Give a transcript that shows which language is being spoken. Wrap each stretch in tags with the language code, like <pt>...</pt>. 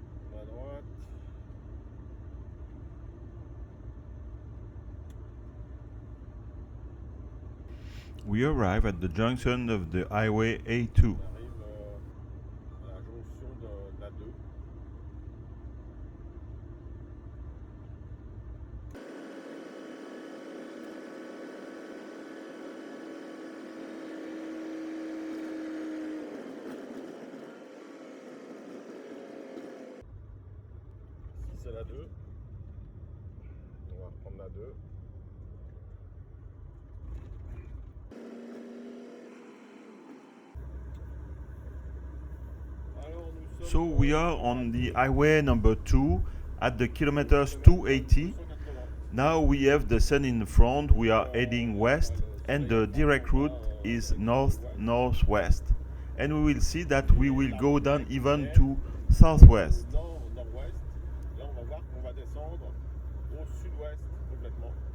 <fr>À droite.</fr> <en>We arrive at the junction of the highway A2.</en> <fr>On arrive à la jonction de la 2. Ici c'est la 2. On va reprendre la 2.</fr> <en>So we are on the highway number 2 at the kilometers 280. Now we have the sun in front, we are heading west, and the direct route is north-northwest. And we will see that we will go down even to southwest.</en> <fr>Nord-nord-ouest. Là, on va voir qu'on va descendre au sud-ouest complètement.</fr>